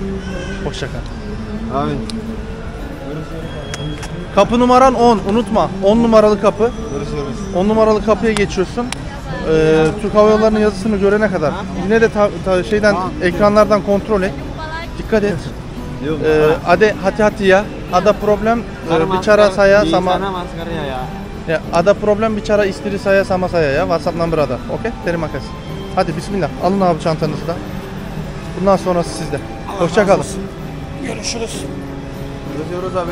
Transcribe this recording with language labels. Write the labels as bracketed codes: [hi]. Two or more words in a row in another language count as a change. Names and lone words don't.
[tr] Hoşça kal. Abi. Kapı numaran 10, unutma. 10 numaralı kapı. Görüşürüz. 10 numaralı kapıya geçiyorsun. Türk Hava Yolları'nın yazısını görene kadar. Yine de şeyden ekranlardan kontrol et. Dikkat et. [id] Ada hati-hati ya. Ada problem bicara saya sama maskernya ya. ya, ada problem bicara istri saya sama saya ya. WhatsApp number ada. Okey? Terima kasih. [tr] Hadi bismillah. Alın abi çantanızı da. Bundan sonrası sizde. Hoşça kalın. Görüşürüz. Görüşürüz abi.